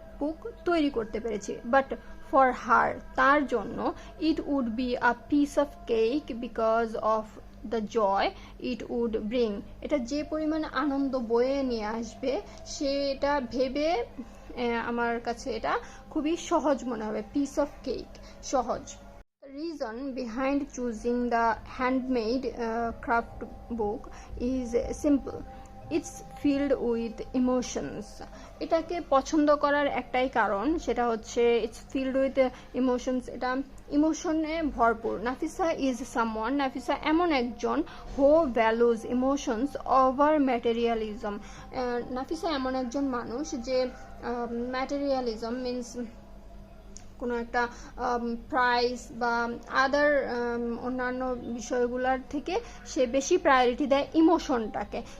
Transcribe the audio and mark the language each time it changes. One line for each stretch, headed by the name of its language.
Bangla: Scrapbook তৈরি করতে পেরেছি,
English: but for her,
Bangla: তার জন্য,
English: it would be a piece of cake because of the joy it would bring,
Bangla: এটা যে পরিমাণ আনন্দ বয়ে নিয়ে আসবে সেটা ভেবে আমার কাছে এটা খুবই সহজ মনে হবে। পিস অফ কেক, সহজ।
English: Reason behind choosing the handmade craft book is simple. It's filled with emotions.
Bangla: এটাকে পছন্দ করার একটাই কারণ, সেটা হচ্ছে
English: it's filled with emotions,
Bangla: এটা ইমোশনে ভরপুর। নাফিসা ইজ সামওয়ান, নাফিসা এমন একজন
English: who values emotions over materialism,
Bangla: Nafisa এমন একজন মানুষ যে ম্যাটেরিয়ালিজম মিন্স কোনো একটা প্রাইস বা আদার অন্যান্য বিষয়গুলোর থেকে সে বেশি প্রায়োরিটি দেয় ইমোশনটাকে।